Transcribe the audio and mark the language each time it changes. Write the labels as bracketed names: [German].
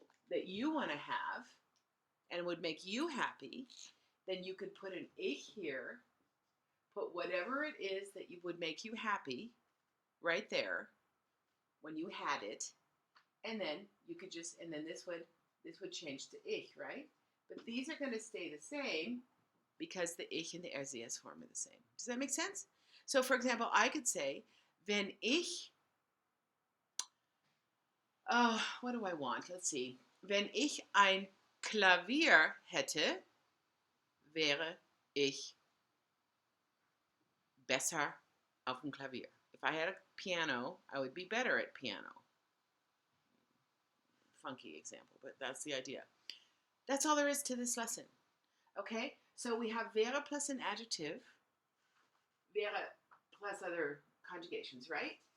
[English] that you want to have and would make you happy, then you could put an ich here, put whatever it is that you would make you happy right there when you had it, and then you could just, and then this would change to ich, right? But these are going to stay the same because the ich and the RCS form are the same. Does that make sense? So for example, I could say, [German] wenn ich, [English] oh, what do I want? Let's see. [German] Wenn ich ein Klavier hätte, wäre ich besser auf dem Klavier. [English] If I had a piano, I would be better at piano. Funky example, but that's the idea. That's all there is to this lesson. Okay? So we have wäre plus an adjective, wäre plus other conjugations, right?